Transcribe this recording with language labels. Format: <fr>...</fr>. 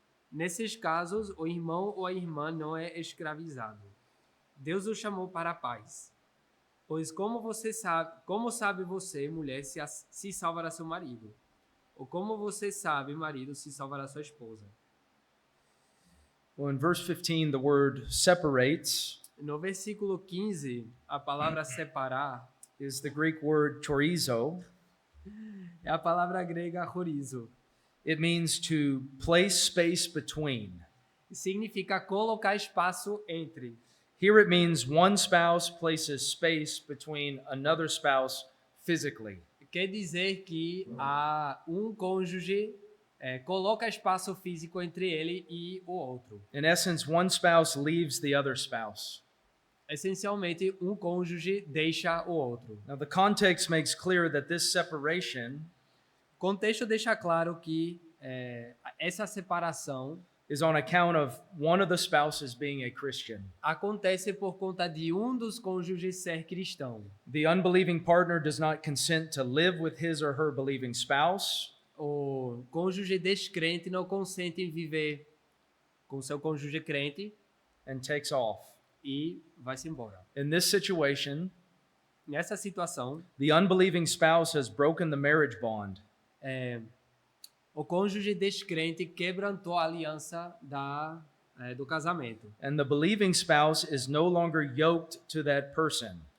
<pt>Nesses casos, o irmão ou a irmã não é escravizado. Deus o chamou para a paz. Pois como sabe você, mulher, se salvará seu marido? Ou como você sabe, marido, se salvará sua esposa?</pt> <en>Well, in verse 15, the word separates</en> <pt>No versículo 15, a palavra separar</pt> <en>is the Greek word chorizo.</en> <pt>é a palavra grega chorizo.</pt> <en>It means to place space between.</en> <pt>Significa colocar espaço entre.</pt> <en>Here it means one spouse places space between another spouse physically.</en> <pt>Quer dizer que um cônjuge coloca espaço físico entre ele e o outro.</pt> <en>In essence, one spouse leaves the other spouse.</en> <pt>Essencialmente, um cônjuge deixa o outro.</pt> <en>Now, the context makes clear that this separation</en> <pt>O contexto deixa claro que essa separação</pt> <en>is on account of one of the spouses being a Christian.</en> <pt>acontece por conta de um dos cônjuges ser cristão.</pt> <en>The unbelieving partner does not consent to live with his or her believing spouse.</en> <pt>O cônjuge descrente não consente em viver com seu cônjuge crente</pt> <en>And takes off.</en> <pt>e vai-se embora.</pt> <en>In this situation,</en> <pt>Nessa situação,</pt> <en>the unbelieving spouse has broken the marriage bond.</en> <pt>O cônjuge descrente quebrantou a aliança do casamento.</pt> <en>And the believing spouse is no longer yoked to that person.</en>